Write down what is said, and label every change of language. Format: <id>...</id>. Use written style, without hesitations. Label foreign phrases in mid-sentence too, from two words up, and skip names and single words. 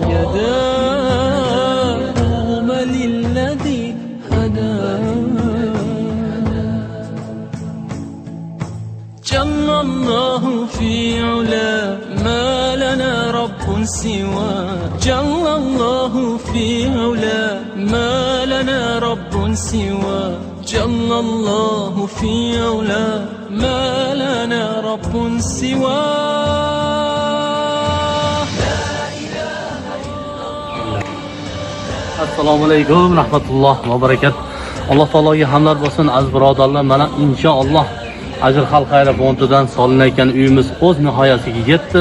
<ar>يداه للذي هداه جل الله في علا ما لنا رب سوى. جل الله في علا ما لنا رب سوى. جل الله في علا ما لنا رب سوى. السلام عليكم رحمة الله وبركات.</ar> <uz>Alloh taologa hamdlar bo'lsin aziz birodarlar. Mana inshaalloh Ajr Xalq Xayri fondidan solinayotgan uyimiz o'z nihoyasiga yetdi.</uz>